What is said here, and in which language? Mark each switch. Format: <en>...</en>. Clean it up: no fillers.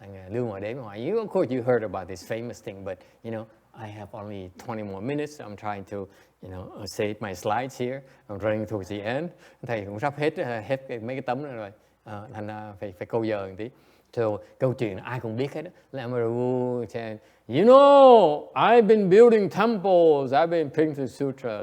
<vi>Lưu Ngoại Đế hỏi,</vi> <en>of course you heard about this famous thing, but you know, I have only 20 more minutes. I'm trying to, save my slides here. I'm running towards the end.</en> <vi>Thầy cũng sắp hết mấy cái tấm rồi. Thành ra phải câu giờ một tí. So câu chuyện ai cũng biết hết đó.</vi> <en>Emperor Wu said, you know, I've been building temples, I've been printing sutra.</en>